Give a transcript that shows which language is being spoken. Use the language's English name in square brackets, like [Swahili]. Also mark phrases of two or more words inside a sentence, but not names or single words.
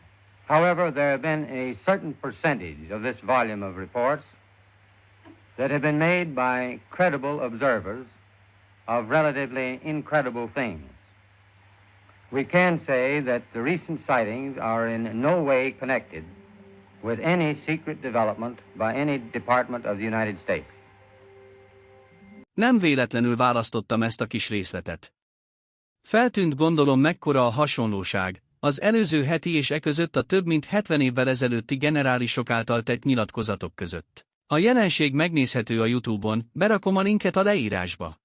[English] However, there have been a certain percentage of this volume of reports that have been made by credible observers of relatively incredible things. We can say that the recent sightings are in no way connected with any secret development by any department of the United States. [Hungarian] Nem véletlenül választottam ezt a kis részletet. Feltűnt, gondolom, mekkora a hasonlóság az előző heti és között a több mint 70 évvel ezelőtti generálisok által tett nyilatkozatok között. A jelenség megnézhető a YouTube-on, berakom a linket a leírásba.